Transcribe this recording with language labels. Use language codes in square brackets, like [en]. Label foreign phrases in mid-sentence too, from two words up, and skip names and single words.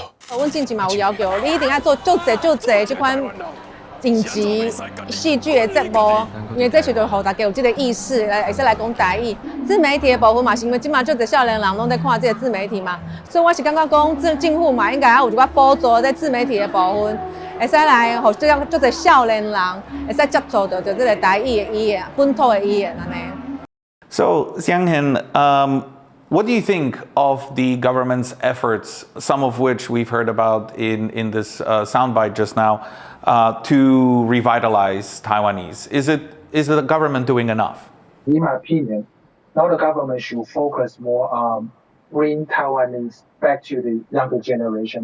[nan] 阮之前嘛有要求，你一定要做足濟這款影集戲劇的節目，因為這時就互大家有這個意識，會使來講台語。自媒體的部分嘛，是因為即馬足濟少年人攏在看這個自媒體嘛，所以我是感覺講政府嘛應該要有一寡補助在自媒體的部分。會使來，互足濟少年人會使接觸到這個台語的語言、本土的語言安尼。 [en] So, Sêng-hiân, what do you think of the government's efforts, some of which we've heard about in this soundbite just now, to revitalize Taiwanese? Is the government doing enough? In my opinion, now the government should focus more on bring Taiwanese back to the younger generation.